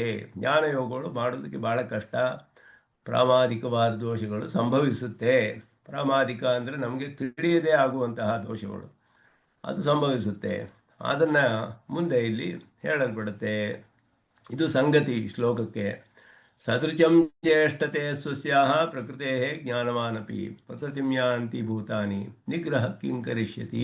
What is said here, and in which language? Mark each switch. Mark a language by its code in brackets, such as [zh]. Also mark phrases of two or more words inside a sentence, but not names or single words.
[kn] ಜ್ಞಾನಯೋಗಗಳು ಮಾಡೋದಕ್ಕೆ ಬಹಳ ಕಷ್ಟ, ಪ್ರಾಮಾದಿಕವಾದ ದೋಷಗಳು ಸಂಭವಿಸುತ್ತೆ. ಪ್ರಾಮಾದಿಕ ಅಂದರೆ ನಮಗೆ ತಿಳಿಯದೇ ಆಗುವಂತಹ ದೋಷಗಳು, ಅದು ಸಂಭವಿಸುತ್ತೆ. ಅದನ್ನು ಮುಂದೆ ಇಲ್ಲಿ ಹೇಳಲ್ಪಡುತ್ತೆ. ಇದು ಸಂಗತಿ ಶ್ಲೋಕಕ್ಕೆ. [sa] ಸದೃಶಂ ಚೇಷ್ಟತೆ ಸ್ವಸ್ಯಾಹ ಪ್ರಕೃತೆ ಜ್ಞಾನವಾನಪಿ ಪ್ರಕೃತಿಂ ಯಾಂತಿ ಭೂತಾನಿ ನಿಗ್ರಹ ಕಿಂ ಕರಿಷ್ಯತಿ.